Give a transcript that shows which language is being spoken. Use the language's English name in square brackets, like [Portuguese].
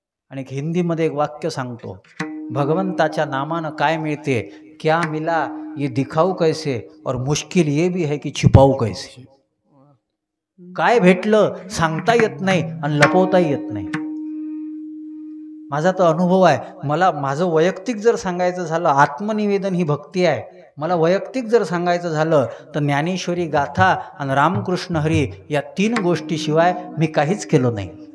[Marathi] आणि हिंदीमध्ये एक वाक्य सांगतो, भगवंताच्या नामानं काय मिळते? [Hindi] क्या मिला ये दिखाऊ कैसे और मुश्किल ये भी है कि छिपाऊ कैसे. [Marathi] काय भेटलं सांगता येत नाही आणि लपवताही येत नाही. माझा तो अनुभव आहे. मला माझं वैयक्तिक जर सांगायचं झालं, आत्मनिवेदन ही भक्ती आहे. मला वैयक्तिक जर सांगायचं झालं तर ज्ञानेश्वरी गाथा आणि रामकृष्ण हरी या 3 गोष्टीशिवाय मी काहीच केलं नाही.